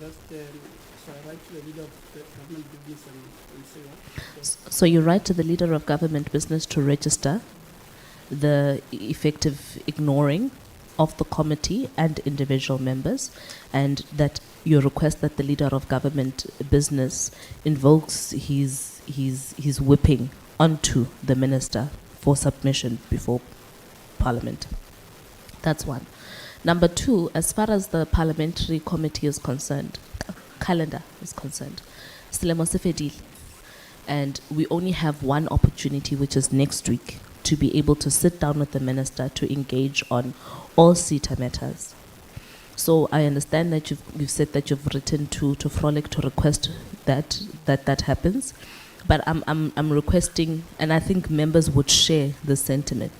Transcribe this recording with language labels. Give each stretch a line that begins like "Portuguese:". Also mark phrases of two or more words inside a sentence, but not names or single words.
English: So you write to the leader of government business to register the effective ignoring of the committee and individual members, and that you request that the leader of government business invokes his whipping onto the minister for submission before Parliament. That's 1. Number 2, as far as the parliamentary committee is concerned, calendar is concerned,
Southern Sotho: selemo se fedile,
English: and we only have one opportunity, which is next week, to be able to sit down with the minister to engage on all CETA matters. So I understand that you've said that you've written to Frolic to request that happens, but I'm requesting, and I think members would share the sentiment.